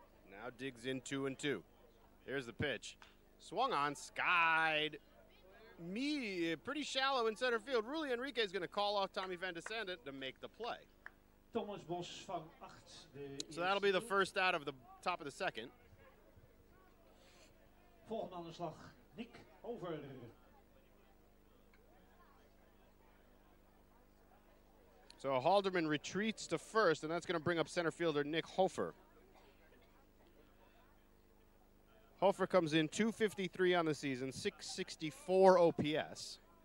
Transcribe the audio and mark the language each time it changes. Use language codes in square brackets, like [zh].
[en] Now digs in 2-2. Here's the pitch. Swung on, skied. Pretty shallow in center field. Rulli Enrique is going to call off Tommy van de Sande to make the play. [nl] Thomas Bos van 8. [en] So that'll be the first out of the top of the second. [nl] Volgende aan de slag, Nick Hover. [en] So Halderman retreats to first, and that's going to bring up center fielder Nick Hofer. Hofer comes in .253 on the season, .664 OPS.